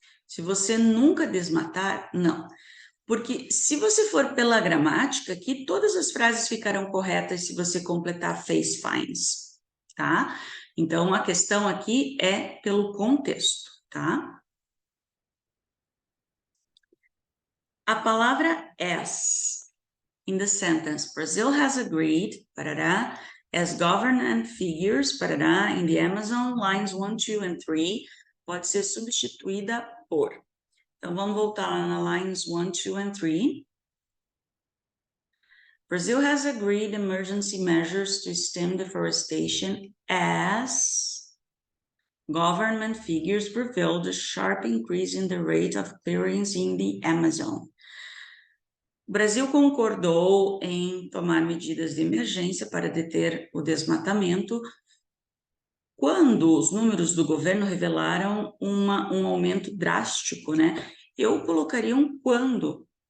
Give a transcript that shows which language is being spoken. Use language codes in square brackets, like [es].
[pt] Se você nunca desmatar, não. Porque se você for pela gramática, aqui todas as frases ficarão corretas se você completar [en] face fines, [pt] tá? Então, a questão aqui é pelo contexto, tá? A palavra [en] as in the sentence, Brazil has agreed, parará, as government figures, parará, in the Amazon, lines 1, 2 and 3, [pt] pode ser substituída por. Então, vamos voltar lá na [en] lines 1, 2 and 3. Brazil has agreed emergency measures to stem deforestation as government figures revealed a sharp increase in the rate of clearance in the Amazon. [pt] O Brasil concordou em tomar medidas de emergência para deter o desmatamento quando os números do governo revelaram um aumento drástico, né? Eu colocaria um quando.